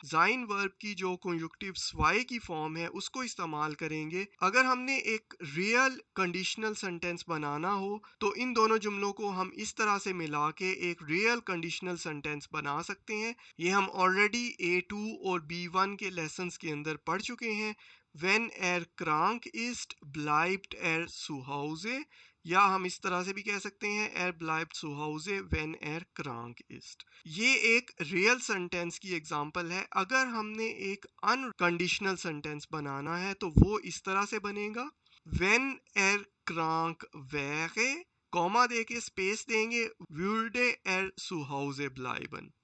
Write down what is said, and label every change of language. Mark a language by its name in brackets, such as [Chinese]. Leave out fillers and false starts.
[Hindi] जाइन वर्ब की जो कंजुक्टिव्स वाई की फॉर्म है उसको इस्तेमाल करेंगे। अगर हमने एक रियल कंडीशनल सेंटेंस बनाना हो तो इन दोनों जुमलों को हम इस तरह से मिला के एक रियल कंडीशनल सेंटेंस बना सकते हैं। ये हम ऑलरेडी A2 और B1 के लेसन्स के अंदर पढ़ चुके हैं। [German] Wenn er krank ist, bleibt er zu Hause, [Hindi] या हम इस तरह से भी कह सकते हैं [German] er bleibt zu Hause wenn er krank ist। [Hindi] ये एक रियल सेंटेंस की एग्जांपल है। अगर हमने एक अनकंडीशनल सेंटेंस बनाना है तो वो इस तरह से बनेगा [German] wenn er krank wäre, [Hindi] comma दे के स्पेस देंगे, [German] würde er zu Hause bleiben।